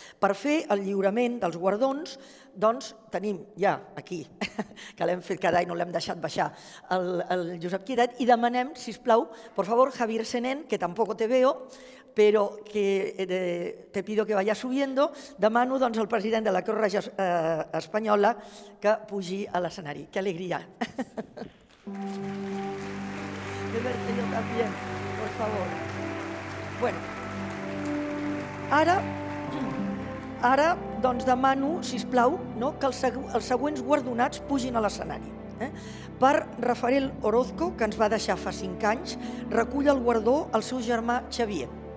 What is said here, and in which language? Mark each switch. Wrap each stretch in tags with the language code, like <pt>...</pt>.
<ca>Per fer el lliurament dels guardons, doncs tenim ja aquí, que l'hem fet cada any, no l'hem deixat baixar, el Josep Quiret, i demanem, sisplau,</ca> <es>por favor, Javier Senén, que tampoco te veo, pero que te pido que vayas subiendo,</es> <ca>demano doncs al president de la Creu Roja Espanyola que pugi a l'escenari.</ca> <es>¡Qué alegría! De verte yo también, por favor.</es> <ca>Bueno, ara doncs demano, sisplau, que els següents guardonats pugin a l'escenari. Per Rafael Orozco, que ens va deixar fa 5 anys, recull el guardó el seu germà Xavier.</ca>